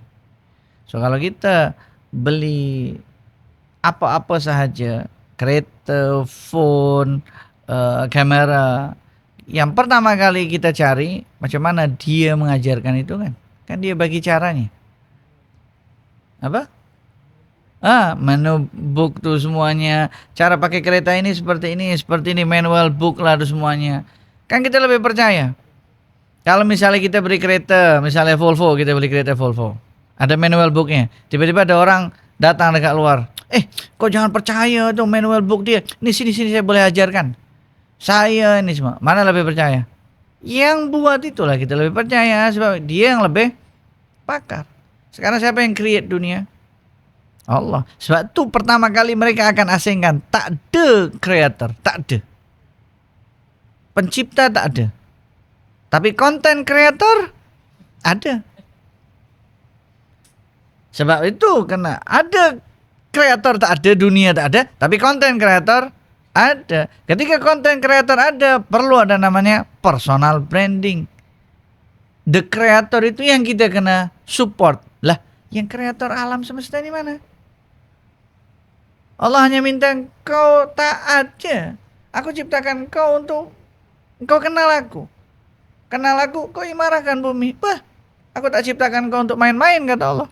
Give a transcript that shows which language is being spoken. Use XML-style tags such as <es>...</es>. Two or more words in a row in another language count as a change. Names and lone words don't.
<ms>So kalau kita beli apa-apa sahaja, kereta, phone, kamera, yang pertama kali kita cari macam mana dia mengajarkan itu kan dia bagi caranya. Apa?</ms> <en>Menu book</en> <ms>tuh semuanya, cara pakai kereta ini seperti ini,</ms> <en>manual book</en> <ms>lah tuh semuanya. Kan kita lebih percaya. Kalau misalnya kita beli kereta, misalnya Volvo, kita beli kereta Volvo, ada</ms> <en>manual booknya.</en> <ms>Tiba-tiba ada orang datang dekat luar, kok jangan percaya tuh</ms> <en>manual book</en> <ms>dia. Ini sini saya boleh ajarkan. Saya ini semua, mana lebih percaya? Yang buat itulah kita lebih percaya sebab dia yang lebih pakar. Sekarang siapa yang create dunia? Allah. Sebab itu pertama kali mereka akan asingkan. Tak ada creator, tak ada. Pencipta tak ada. Tapi</ms> <en>content creator</en> <ms>ada. Sebab itu kena ada creator tak ada, dunia tak ada, tapi</ms> <en>content creator</en> <ms>ada. Ketika</ms> <en>content creator</en> <ms>ada, perlu ada namanya</ms> <en>personal branding. The creator</en> <ms>itu yang kita kena support. Lah, yang kreator alam semesta ini mana? Allah hanya minta engkau taat je. Aku ciptakan engkau untuk engkau kenal aku. Kenal aku, kau imarahkan bumi. Bah, aku tak ciptakan engkau untuk main-main, kata Allah.</ms>